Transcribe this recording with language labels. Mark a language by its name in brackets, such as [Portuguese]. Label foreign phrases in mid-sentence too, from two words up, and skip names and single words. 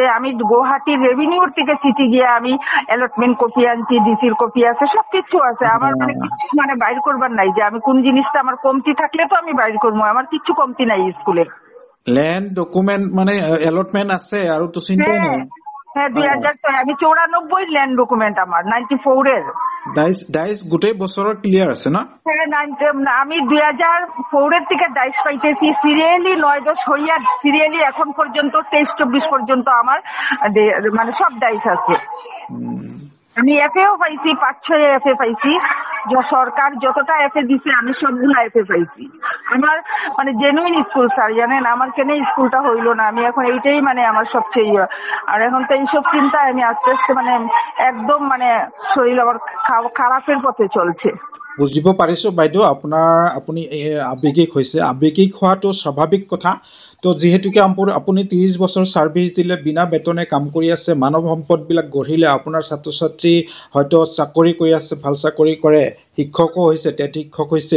[Bangla] আমি গুয়াহাটির রেভিনিউর থেকে চিঠি গিয়ে আমি [English] allotment copy [Bangla] আনছি, ডিসির কপি আছে, সবকিছু আছে আমার। মানে কিছু মানে বাইর করবার নাই যে আমি কোন জিনিসটা আমার কমতি থাকলে তো আমি বাইর করবো। আমার কিছু কমতি নাই স্কুলে। [English] land document [Bangla] মানে অ্যালটমেন্ট আছে আর তো চিন্তাই নাই। হ্যাঁ, 2006। আমি 94 [English] land document [Bangla] আমার, 94 এর। [Assamese] ডাইস গোটেই বছৰৰ ক্লিয়ার আছে না? [Bangla] হ্যাঁ, আমি 2004 এর থেকে ডাইস পাইতেছি সিরিয়ালি 9-10 হইয়া, সিরিয়ালি এখন পর্যন্ত 23-24 পর্যন্ত আমার মানে সব ডাইস আছে। আমি এফএও পাইছি, 5-6 এফএ পাইছি। সরকার যতটা এফএ দিছে আমি সবগুলো এফএ পাইছি। আমার মানে [English] genuine school sir, [Bangla] জানেন আমার কেন স্কুলটা হইলো না। আমি এখন এইটাই মানে আমার সবচেয়ে আর এখন তো এইসব চিন্তায় আমি আস্তে আস্তে মানে একদম মানে শরীর আমার খারাপের পথে চলছে। [Assamese] বুজিব পাৰিছো বাইদেউ, আপুনি আৱেগিক হৈছে। আৱেগিক হোৱাটো স্বাভাৱিক কথা। তো যিহেতুকে আপুনি 30 বছৰ ছাৰ্ভিচ দিলে, বিনা বেতনে কাম কৰি আছে, মানৱ সম্পদবিলাক গঢ়িলে, আপোনাৰ ছাত্ৰ ছাত্ৰী হয়তো চাকৰি কৰি আছে, ভাল চাকৰি কৰে, শিক্ষকো হৈছে, টেট শিক্ষক হৈছে।